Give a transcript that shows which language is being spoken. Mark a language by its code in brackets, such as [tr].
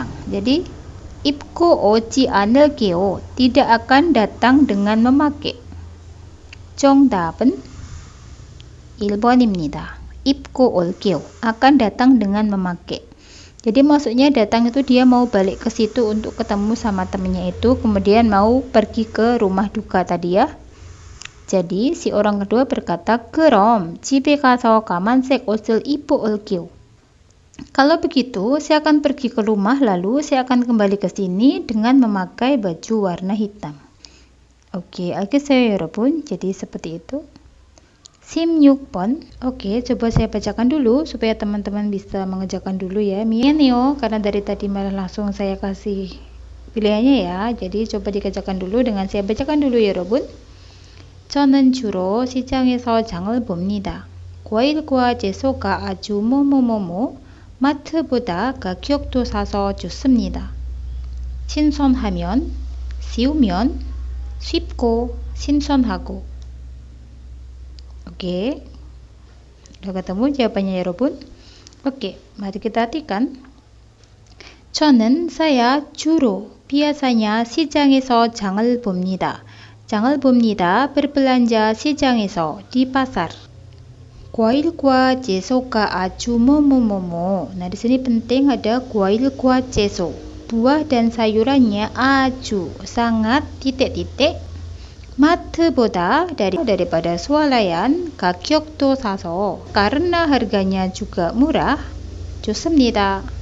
[ko] Jadi 입고 오지 않을게요. [id] tidak akan datang dengan memakai. [ko] 정답은 1번입니다. 입고 올게요. [id] akan datang dengan memakai. Jadi maksudnya datang itu dia mau balik ke situ untuk ketemu sama temennya itu, kemudian mau pergi ke rumah duka tadi ya. Jadi si orang kedua berkata, [ko] 그럼 집에 가서 까만색 옷을 입고 올게요. [id] Kalau begitu, saya akan pergi ke rumah lalu saya akan kembali ke sini dengan memakai baju warna hitam. [ko] Oke, 알겠어요 여러분. [id] jadi seperti itu. 16번. Oke, coba saya bacakan dulu supaya teman-teman bisa mengerjakan dulu ya. [ko] 미안해요 [id] karena dari tadi malah langsung saya kasih pilihannya ya. Jadi coba dikerjakan dulu dengan saya bacakan dulu ya 여러분. [ko] 저는 주로 시장에서 장을 봅니다. 과일과 채소가 아주 뭐뭐뭐뭐 마트보다 가격도 싸서 좋습니다. 신선하면, 쉬우면, 쉽고 신선하고. [id] Oke, udah ketemu jawabannya ya 여러분. Oke, mari kita artikan. [ko] 저는 saya 주로 biasanya 시장에서 장을 봅니다. 장을 봅니다. [id] berbelanja 시장에서 di pasar. [ko] 과일과 채소가 아주 뭐뭐뭐뭐. [id] Nah, di sini penting ada 과일과 채소. Buah dan sayurannya 아주 sangat titik-titik. 마트보다 daripada swalayan, [ko] 가격도 싸서 [id] karena harganya juga murah. [ko] 좋습니다.